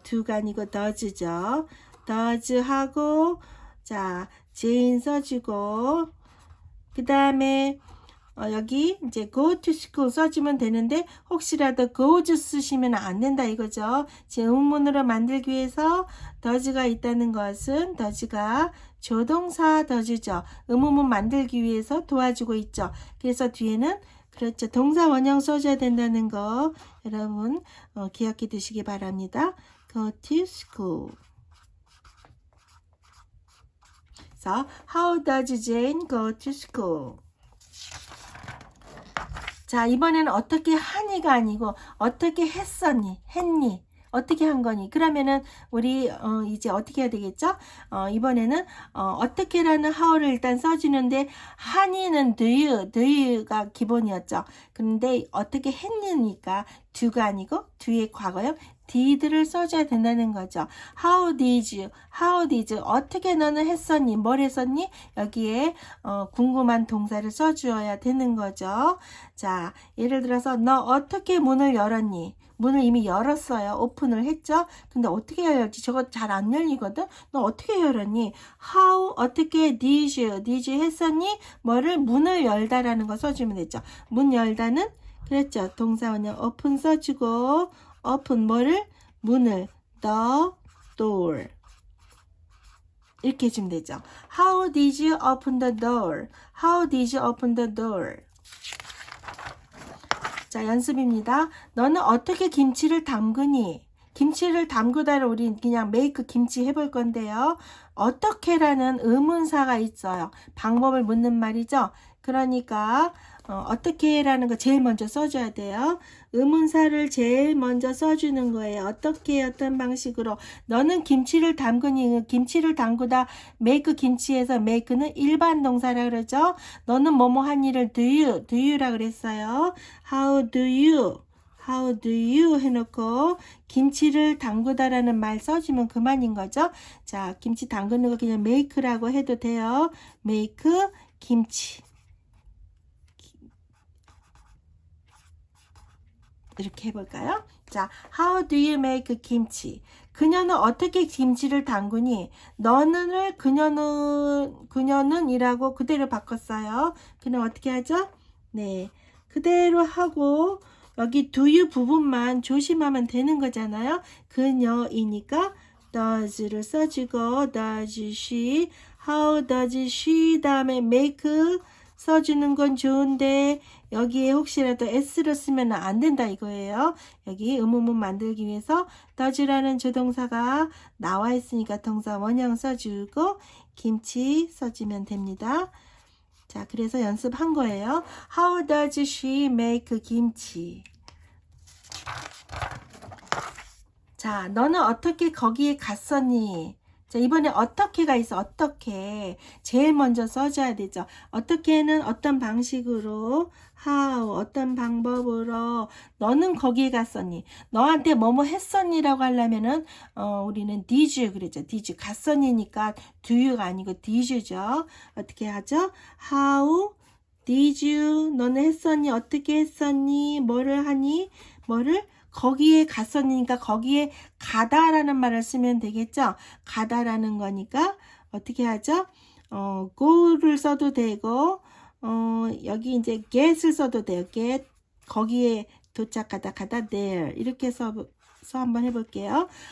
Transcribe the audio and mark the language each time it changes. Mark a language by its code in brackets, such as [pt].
[ko] do가 아니고 does죠. does 하고 자 제인 써주고 그 다음에 여기 이제 [en] go to school [ko] 써주면 되는데 혹시라도 goes 쓰시면 안 된다 이거죠. 제 의문문으로 만들기 위해서 does가 있다는 것은 does가 조동사 does죠. 의문문 만들기 위해서 도와주고 있죠. 그래서 뒤에는 그렇죠. 동사 원형 써줘야 된다는 거 여러분 기억해 두시기 바랍니다. [en] Go to school. 그래서 How does Jane go to school? [ko] 자, 이번에는 어떻게 하니가 아니고 어떻게 했었니? 했니? 어떻게 한 거니? 그러면은 우리 이제 어떻게 해야 되겠죠? 이번에는 어떻게라는 how를 일단 써주는데 하니는 do you가 기본이었죠. 그런데 어떻게 했니니까 do가 아니고 do의 과거형 did를 써줘야 된다는 거죠. How did 어떻게 너는 했었니? 뭘 했었니? 여기에 궁금한 동사를 써주어야 되는 거죠. 자, 예를 들어서 너 어떻게 문을 열었니? 문을 이미 열었어요. 오픈을 했죠. 근데 어떻게 열었지? 저거 잘 안 열리거든. 너 어떻게 열었니? How 어떻게 [en] did you [ko] 했었니? 뭐를 문을 열다라는 거 써주면 되죠. 문 열다는 그랬죠. 동사 원형 open 써주고 open 뭐를? 문을 the door 이렇게 해주면 되죠. [en] How did you open the door? How did you open the door? [ko] 자, 연습입니다. 너는 어떻게 김치를 담그니? 김치를 담그다를 우리 그냥 make 김치 해볼 건데요. 어떻게라는 의문사가 있어요. 방법을 묻는 말이죠. 그러니까 어떻게라는 거 제일 먼저 써줘야 돼요. 의문사를 제일 먼저 써주는 거예요. 어떻게 어떤 방식으로 너는 김치를 담그니 김치를 담그다 make 김치에서 make는 일반 동사라 그러죠. 너는 뭐뭐 한 일을 do you라 그랬어요. How do you 해놓고 김치를 담그다라는 말 써주면 그만인 거죠. 자, 김치 담그는 거 그냥 make라고 해도 돼요. make 김치 이렇게 해볼까요? [en] 자, how do you make 김치? [ko] 그녀는 어떻게 김치를 담그니? 너는을 그녀는 이라고 그대로 바꿨어요. 그럼 어떻게 하죠? 네, 그대로 하고 여기 do you 부분만 조심하면 되는 거잖아요. 그녀이니까 does를 써주고 does she, [en] how does she [ko] 다음에 make 써주는 건 좋은데 여기에 혹시라도 s를 쓰면 안 된다 이거예요. 여기 의문문 만들기 위해서 does라는 조동사가 나와 있으니까 동사 원형 써주고 김치 써주면 됩니다. 자, 그래서 연습한 거예요. [en] How does she make 김치? [ko] 자, 너는 어떻게 거기에 갔었니? 자, 이번에 어떻게가 있어. 어떻게 제일 먼저 써줘야 되죠. 어떻게는 어떤 방식으로 how 어떤 방법으로 너는 거기에 갔었니? 너한테 뭐뭐 했었니라고 하려면은 우리는 did you 그랬죠. did you 갔었니니까 do you가 아니고 did you죠. 어떻게 하죠? [en] how did you [ko] 너는 했었니? 어떻게 했었니? 뭐를 하니? 뭐를 거기에 갔었으니까 거기에 가다라는 말을 쓰면 되겠죠. 가다라는 거니까 어떻게 하죠? go를 써도 되고 여기 이제 get을 써도 돼요. get 거기에 도착하다 가다 there 이렇게 해서 한번 해볼게요.